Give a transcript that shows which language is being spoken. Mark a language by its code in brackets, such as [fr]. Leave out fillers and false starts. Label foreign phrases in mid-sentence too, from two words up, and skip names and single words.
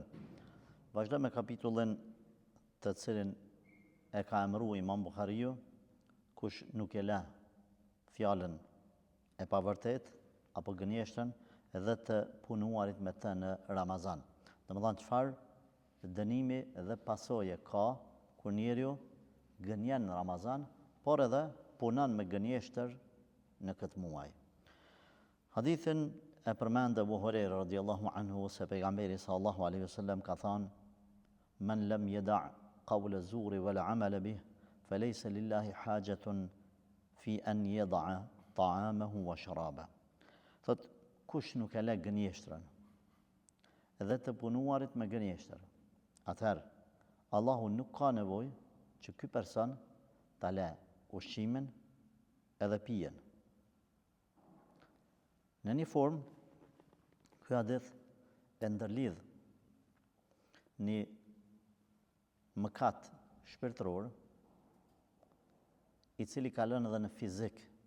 [sq] Vazhdojmë me kapitullin të cilin e ka emëruar Imam Buhariu, kush nuk e la fjalën e pavërtet apo gënjeshtën edhe të punuarit me të në Ramazan. Domethënë çfarë dënimi dhe pasoje ka kur njeriu gënjen në Ramazan, por edhe punon me gënjeshtër në këtë muaj. Hadithin e përmend Abu Huraira [ar] رضي الله عنه [sq] se pejgamberi [ar] صلى الله عليه وسلم [sq] ka thënë: [ar] "من لم يدع قول الزور والعمل به فليس لله حاجة في أن يدع طعامه وشرابه." [sq] Thot kush nuk e le gënjeshtrën edhe të punuarit me gënjeshtër, atëherë Allahu nuk ka nevojë që ky person ta le ushqimin edhe pijen. Në një formë, ky hadith e ndërlidh një mëkat shpirtëror i cili ka lënë edhe në fizik.